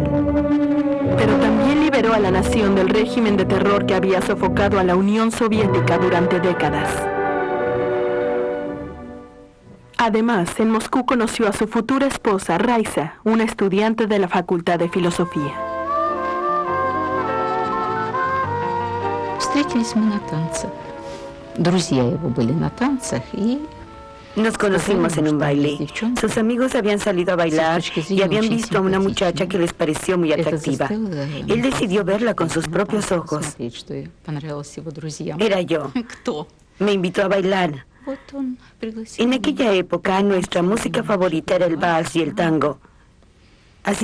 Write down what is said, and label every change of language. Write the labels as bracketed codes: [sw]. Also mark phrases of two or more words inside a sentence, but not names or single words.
[es] Pero también liberó a la nación del régimen de terror que había sofocado a la Unión Soviética durante décadas. Además, en Moscú conoció a su futura esposa, Raisa, una estudiante de la Facultad de Filosofía. [ru] Встретились мы на танцах. Друзья его были на танцах и... [es] Nos conocimos en un baile. Sus amigos habían salido a bailar y habían visto a una muchacha que les pareció muy atractiva. Él decidió verla con sus propios ojos. Era yo. Me invitó a bailar. En aquella época, nuestra música favorita era el vals y el tango.